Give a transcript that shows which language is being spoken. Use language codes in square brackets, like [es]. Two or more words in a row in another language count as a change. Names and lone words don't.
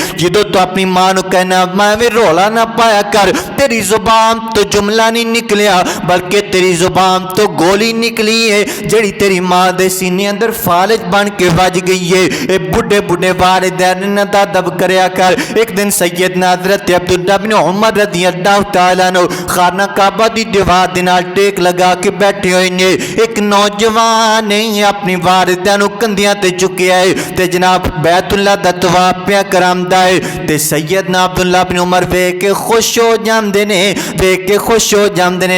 [pa] جدوں تُو اپنی ماں نوں کہنا میں بھی رولا نہ پایا کر، تیری زبان توں جملہ نہیں نکلیا بلکہ تیری زبان توں گولی نکلی ہے جیہڑی تیری ماں دے سینے اندر فالج بن کے وج گئی ہے. اے بڈھے بڈھے والدین دا ادب کریا کر. اک دن سیدنا حضرت عبداللہ بن عمر [ar] رضي الله تعالى عنه [pa] خانہ کعبہ دی دیوار دے نال ٹیک لگا کے بیٹھے ہوئے نے. اک نوجوان نے اپنی والدین نوں کندھیاں تے چکیا ہے تے جناب بیت اللہ دا طواف پیا کراندا ہے تے سیدنا عبداللہ بن عمر ویکھ کے خوش ہو جاندے نے، ویکھ کے خوش ہو جاندے نے.